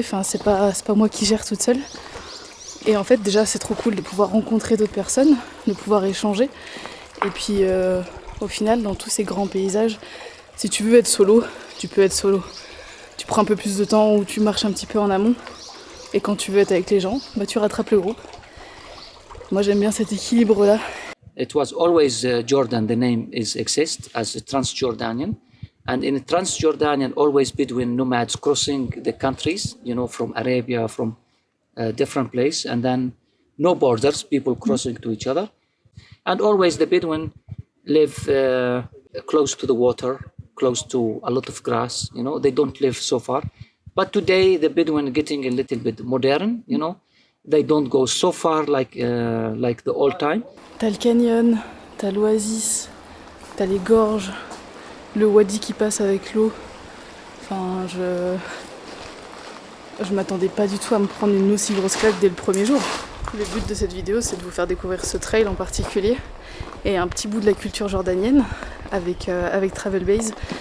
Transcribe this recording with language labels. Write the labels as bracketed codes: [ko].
[fr] Enfin, c'est pas moi qui gère toute seule. Et en fait, déjà, c'est trop cool de pouvoir rencontrer d'autres personnes, de pouvoir échanger. Et puis, au final, dans tous ces grands paysages, si tu veux être solo, tu peux être solo. Tu prends un peu plus de temps ou tu marches un petit peu en amont. Et quand tu veux être avec les gens, bah, tu rattrapes le groupe. Moi, j'aime bien cet équilibre-là. [en] It was always Jordan, the name exists as a Transjordanian. And in Transjordanian, always Bedouin nomads crossing the countries, from Arabia, from different places. And then no borders, people crossing to each other. And always the Bedouin live close to the water, close to a lot of grass, they don't live so far. But today the Bedouin getting a little bit modern, they don't go so far like the old time. [fr] T'as le canyon, t'as l'oasis, t'as les gorges, le wadi qui passe avec l'eau. Enfin, je m'attendais pas du tout à me prendre une aussi grosse claque dès le premier jour. Le but de cette vidéo, c'est de vous faire découvrir ce trail en particulier et un petit bout de la culture jordanienne avec Travel Base.